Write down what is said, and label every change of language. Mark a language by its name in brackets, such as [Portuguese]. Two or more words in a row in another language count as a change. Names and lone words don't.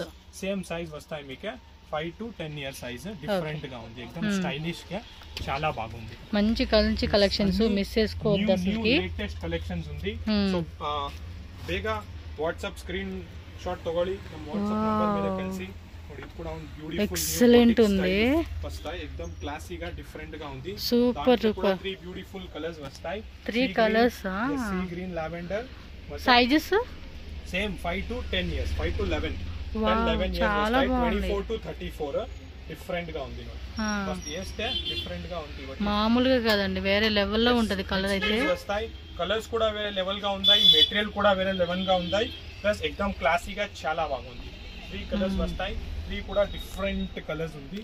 [Telugu] సేమ్ సైజ్ వస్తాయి మీకు 5 to 10 ఇయర్ సైజ్ డిఫరెంట్ గా ఉంది एकदम స్టైలిష్ గా చాలా బాగుంది మంచి కలెక్షన్స్ మిస్ చేసుకోవద్దు అసలుకి లేటెస్ట్ కలెక్షన్స్ ఉంది సో [Kannada] ಬೇಗ వాట్సాప్ స్క్రీన్ షాట్ తగోಳಿ ನಮ್ಮ వాట్సాప్ నంబర్ ಮೇಲೆ ಕಳಿಸಿ ನೋಡಿ ಇದು ಕೂಡ ಒಂದು ಬ್ಯೂಟಿಫುಲ್ [Telugu] ఎక్సలెంట్ ఉంది వస్తాయి एकदम క్లాసీగా డిఫరెంట్ గా ఉంది సూపర్ 3 బ్యూటిఫుల్ కలర్స్ వస్తాయి 3 కలర్స్ సీ గ్రీన్ లావెండర్ సైజెస్ సేమ్ 5 to 10 ఇయర్స్ 5 to 11 చాలా బాగుంది 24 to 34 డిఫరెంట్ గా ఉంది డిఫరెంట్ గా ఉంది మామూలుగా కాదండి వేరే లెవెల్ లో ఉంటది కలర్ అయితే వస్తాయి కలర్స్ కూడా వేరే లెవెల్ గా ఉన్నాయి మెటీరియల్ కూడా వేరే లెవెల్ గా ఉన్నాయి ప్లస్ एकदम క్లాసీగా చాలా బాగుంది 3 కలర్స్ వస్తాయి 3 కూడా డిఫరెంట్ కలర్స్ ఉంది